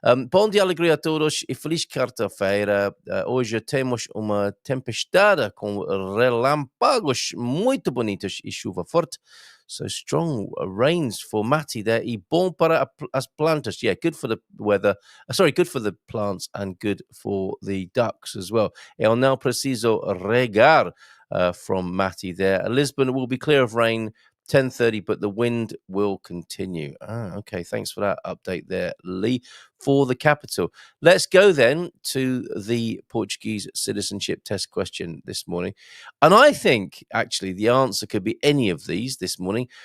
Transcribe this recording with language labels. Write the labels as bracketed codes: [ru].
[pt] Bom dia, alegria a todos e feliz quarta-feira. Hoje temos uma tempestade com relâmpagos muito bonitos e chuva forte. [en] So strong rains for Mati there. [pt] E bom para as plantas. [en] Yeah, good for the weather. Good for the plants and good for the ducks as well. [pt] Eu não preciso regar [en] from Mati there. Lisbon will be clear of rain 10:30, but the wind will continue. Okay, thanks for that update there, Lee, for the capital. Let's go then to the Portuguese citizenship test question this morning. And I think, actually, the answer could be any of these this morning.